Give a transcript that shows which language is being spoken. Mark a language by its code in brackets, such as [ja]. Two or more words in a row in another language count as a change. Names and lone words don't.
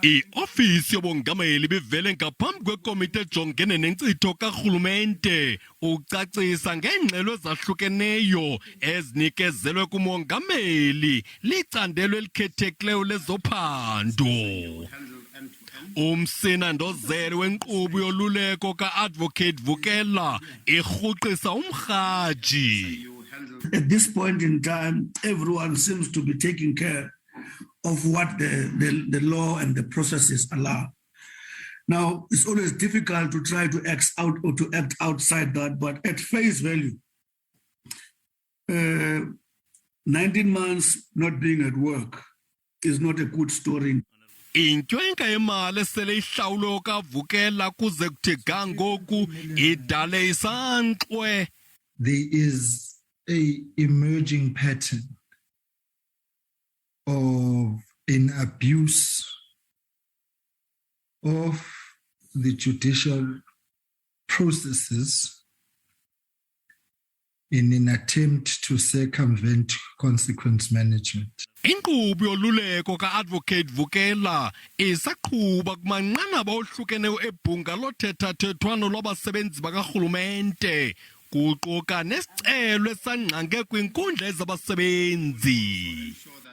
[xh] I-ofisi yobongameli bivele ngaphambi kwekomiti ejongene nenkcitho karhulumente ucacisa ngeengxelo ezahlukeneyo ezinikezelwe kumongameli licandelo elikhethekileyo lezophando. Umsinandozeli wenkqubo yoluleko ka-Advocate Vukela irhuqisa umrhaji. [en] At this point in time, everyone seems to be taking care of what the law and the processes allow. Now, it's always difficult to try to act out or to act outside that, but at face value, 19 months not being at work is not a good story. [xh] Intwenka yemali esele ihlawulwe Oka Vukela kuze kuthi ga ngoku idale isankxwe. [en] There is a emerging pattern of an abuse of the judicial processes in an attempt to circumvent consequence management. [xh] Inkqubo yoluleko ka-Advocate Vukela isaqhuba kumanqanaba ohlukeneyo ebhunga lothethathethwano lwabasebenzi bakarhulumente kuquka nesicelo esangqange kwinkundla ezabasebenzi.